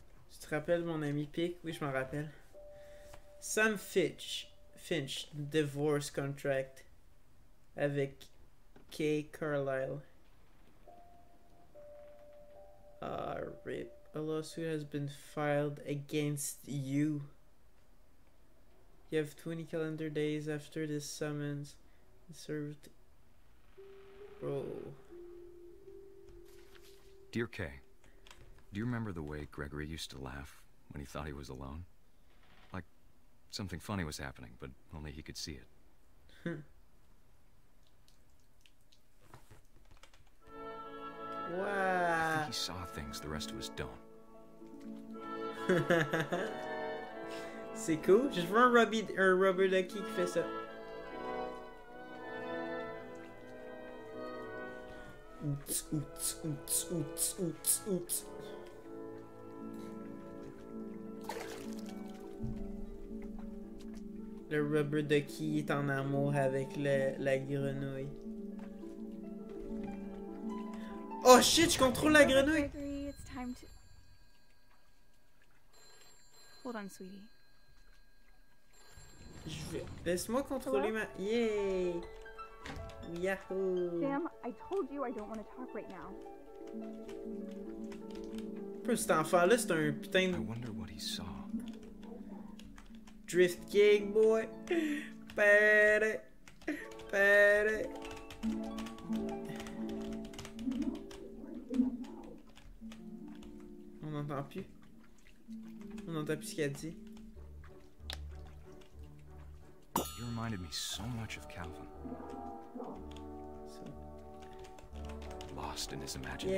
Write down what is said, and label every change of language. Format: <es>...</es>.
<fr>Tu te rappelles mon ami Pic? Oui, je m'en rappelle.</fr> <en>Sam Finch, divorce contract avec Kay Carlisle. RIP. A lawsuit has been filed against you. You have 20 calendar days after this summons served. Bro. Dear Kay, do you remember the way Gregory used to laugh when he thought he was alone? Like something funny was happening, but only he could see it. Wow. I think he saw things the rest of us don't.</en> <fr>C'est cool. Je veux un rubber ducky qui fait ça. Outs, outs, outs, outs, outs, outs. Le rubber ducky est en amour avec la grenouille.</fr> <en>Oh shit,</en> <fr>je contrôle la grenouille!</fr> <en>Gregory, it's time to... Hold on, sweetie.</en> <fr>Laisse-moi contrôler ma... Yay! Yahoo!</fr> <en>Sam, I told you I don't want to talk right now.</en> <fr>Cet enfant-là, c'est un putain de...</fr> <en>I wonder what he saw. Drift king, boy! Pere! Pere!</en> <fr>On n'entend plus. On n'entend plus ce qu'elle dit.</fr> <en>You reminded me so much of Calvin. Lost in his imagination.</en>